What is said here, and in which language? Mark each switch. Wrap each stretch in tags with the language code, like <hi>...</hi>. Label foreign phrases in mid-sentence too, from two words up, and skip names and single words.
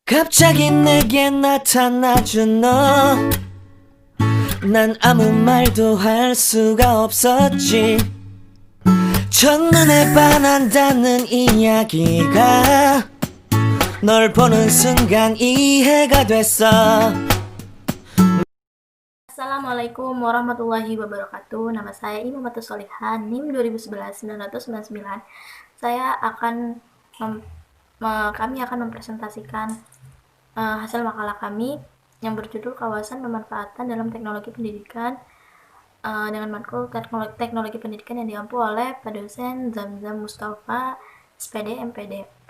<ko>갑자기 내게 나타나준 너, 난 아무 말도 할 수가 없었지. 첫눈에 반한다는 이야기가 널 보는 순간 이해가 됐어.</ko> <ar>السلام عليكم ورحمة الله وبركاته.</ar> <id>Nama saya Imamatullah Solihan, NIM 2011-999. Kami akan mempresentasikan hasil makalah kami yang berjudul Kawasan Pemanfaatan dalam Teknologi Pendidikan dengan matkul teknologi pendidikan yang diampu oleh Pak Dosen Zamzam Mustafa, SPD, MPD.</id>